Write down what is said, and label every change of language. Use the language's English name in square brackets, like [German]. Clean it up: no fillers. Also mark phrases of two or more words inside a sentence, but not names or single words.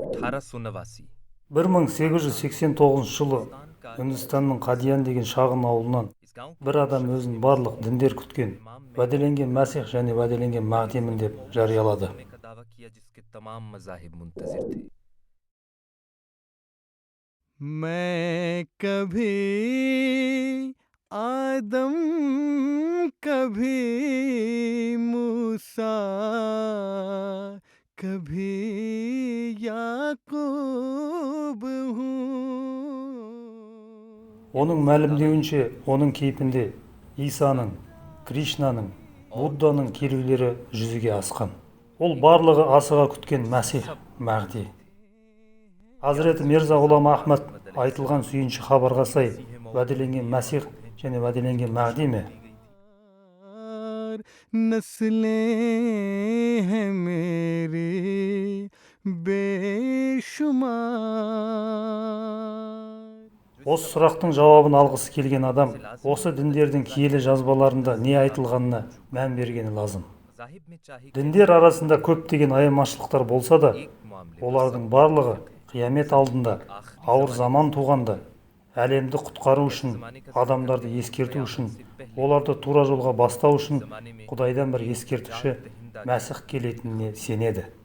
[Kazakh] 1889 жылы Үндістанның Қадиян деген шағын ауылынан бір адам өзін барлық діндер күткен, уәделенген Мәсих және уәделенген Мағдимін деп жариялады. [Urdu] میں کبھی آدم کبھی موسیٰ کبھی یعقوب ہوں. [Kazakh] Оның мәлімдеуінше, оның кейпінде Исаның, Кришнаның, Будданың келулері жүзеге асқан. Ол барлығы асыға күткен Мәсих, Мағди. Hazreti Mirza Ghulam Ahmad айтылған сүйінші хабарға сай, уәделенген Мәсих және уәделенген Мағди ме? [Urdu] نسلیں ہیں میری بےشمار. [Kazakh] Осы сұрақтың жауабын алғысы келген адам, осы діндердің киелі жазбаларында не айтылғанына мән бергені лазым. Діндер арасында көптеген айырмашылықтар болса да, олардың барлығы қиямет алдында, ауыр заман туғанда, әлемді құтқару үшін, адамдарды ескерту үшін, оларды тура жолға бастау үшін Құдайдан бір ескертуші Мәсих келетініне сенеді.